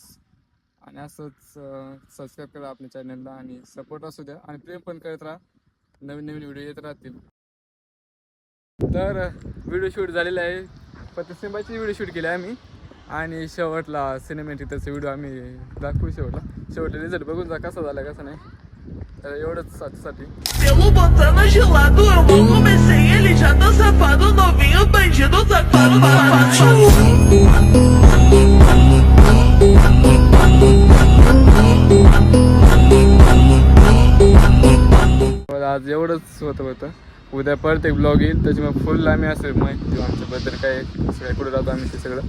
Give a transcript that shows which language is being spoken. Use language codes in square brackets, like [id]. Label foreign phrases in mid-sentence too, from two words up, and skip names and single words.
[mr] आणि असंच सबस्क्राईब करा आपल्या चॅनलला आणि सपोर्ट असू द्या आणि प्रेम पण करत राहा. नवीन नवीन व्हिडिओ येत राहतील. तर व्हिडिओ शूट झालेला आहे, पतसिंबाची व्हिडिओ शूट केली आहे आम्ही. आणि शेवटला सिनेमॅटिक त्याचा व्हिडिओ आम्ही दाखवू. शेवटला रिझल्ट बघून जा कसा झाला कसा नाही. तर एवढंच आजसाठी. [pt] Pelo botando gelado, eu mal comecei, ele já tá safado, novinho bandido, safado, [mr] आज एवढंच होतं. उद्या परत एक ब्लॉग येईल, त्याच्यामुळे फुल आम्ही असं माहिती देऊ आमच्याबद्दल काय सगळं कुठं राहतो आम्ही ते सगळं.